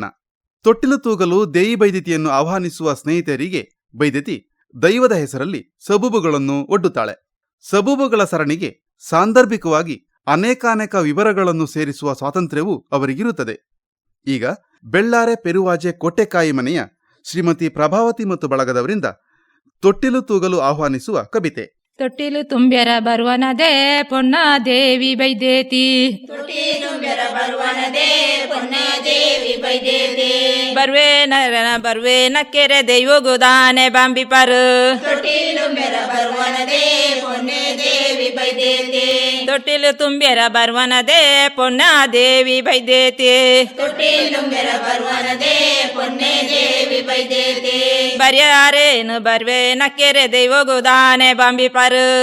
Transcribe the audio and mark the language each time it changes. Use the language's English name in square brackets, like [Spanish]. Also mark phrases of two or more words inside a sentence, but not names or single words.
[Kannada] ತೊಟ್ಟಿಲು ತೂಗಲು ದೇಯಿ ಬೈದಿತಿಯನ್ನು ಆಹ್ವಾನಿಸುವ ಸ್ನೇಹಿತರಿಗೆ ಬೈದಿತಿ ದೈವದ ಹೆಸರಲ್ಲಿ ಸಬೂಬುಗಳನ್ನು ಒಡ್ಡುತ್ತಾಳೆ. ಸಬೂಬುಗಳ ಸರಣಿಗೆ ಸಾಂದರ್ಭಿಕವಾಗಿ ಅನೇಕಾನೇಕ ವಿವರಗಳನ್ನು ಸೇರಿಸುವ ಸ್ವಾತಂತ್ರ್ಯವೂ ಅವರಿಗಿರುತ್ತದೆ. ಈಗ ಬೆಳ್ಳಾರೆ ಪೆರುವಾಜೆ ಕೋಟೆಕಾಯಿ ಮನೆಯ ಶ್ರೀಮತಿ ಪ್ರಭಾವತಿ ಮತ್ತು ಬಳಗದವರಿಂದ ತೊಟ್ಟಿಲು ತೂಗಲು ಆಹ್ವಾನಿಸುವ ಕವಿತೆ. [Tulu] ತೊಟ್ಟಿಲು ತುಂಬ್ಯರ ಬರುವನದೇ ಪೊನ್ನ ದೇವಿ ಬೈದೇತಿ, ಬರ್ವೆ ನಕ್ಕೆರೆ ದೈವಗುದಾನೆ ಬಾಂಬಿಪರು, ತೊಟ್ಟಿಲು ತುಂಬ್ಯರ ಬರುವನದೇ ಪೊನ್ನ ದೇವಿ ಬೈದೇತಿ, ಬರ್ಯಾರೇನು ಬರ್ವೆ ನಕ್ಕೆರೆ ದೈವಗುದಾನೆ ಬಾಂಬಿಪರು,